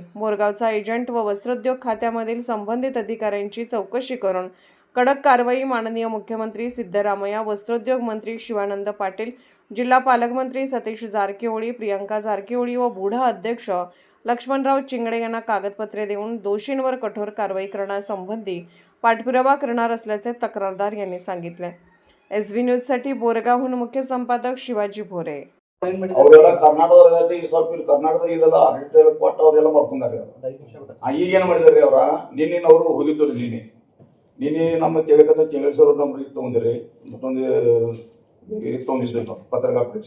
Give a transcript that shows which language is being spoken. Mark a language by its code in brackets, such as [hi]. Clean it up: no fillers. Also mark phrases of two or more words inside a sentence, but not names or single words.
[mr] बोरगावचा एजंट व वस्त्रोद्योग खात्यामधील संबंधित अधिकाऱ्यांची चौकशी करून कडक कारवाई माननीय मुख्यमंत्री सिद्धरामय्या, वस्त्रोद्योग मंत्री शिवानंद पाटील, जिल्हा पालकमंत्री सतीश जारकिहोळी, प्रियंका जारकिहोळी व बुढा अध्यक्ष लक्ष्मणराव चिंगडे यांना कागदपत्रे देऊन दोषींवर कठोर कारवाई करण्यासंबंधी पाठपुरावा करणार असल्याचे तक्रारदार यांनी सांगितले. SB न्यूजसाठी बोरगावहून मुख्य संपादक शिवाजी भोरे. [kn] ಅವರೆಲ್ಲ ಕರ್ನಾಟಕದಾಗ ಈ ಸ್ವಲ್ಪ ಕರ್ನಾಟಕದಾಗ ಇದೆಲ್ಲ ರಿಟೇಲ್ ಕೊಟ್ಟು ಅವರೆಲ್ಲ ಮಾಡ್ಕೊಂಡಾರೆ. ಈಗೇನು ಮಾಡಿದಾರೆ ಅವರ ನಿನ್ನಿನವರು ಹೋಗಿದ್ರು. ನಿನ್ನೆ ನಮ್ಮ ಕೇಳಕತ್ತ ಚೆಂಗೇಶ್ವರ ನಮ್ಮ ಇದು ತೊಗೊಂಡ್ರಿ ಮತ್ತೊಂದು ಇದು ತೊಗೊಂಡಿಸ್ಬೇಕು ಪತ್ರಕಾರ ಪರೀಕ್ಷೆ.